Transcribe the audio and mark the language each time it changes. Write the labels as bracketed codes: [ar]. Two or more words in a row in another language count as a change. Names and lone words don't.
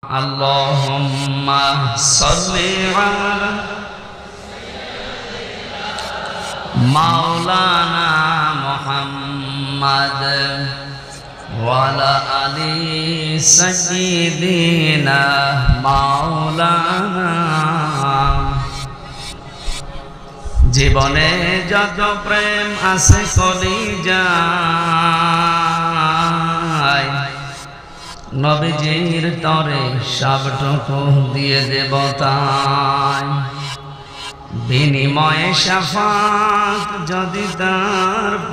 [ar] اللهم صل على مولانا محمد وعلى آل سيدنا مولانا [bn] জীবনে যত প্রেম আছে কলিজায় নবীজির তরে সবটুকু দিয়ে দেব তাই বিনিময়ে শাফাত যদি তার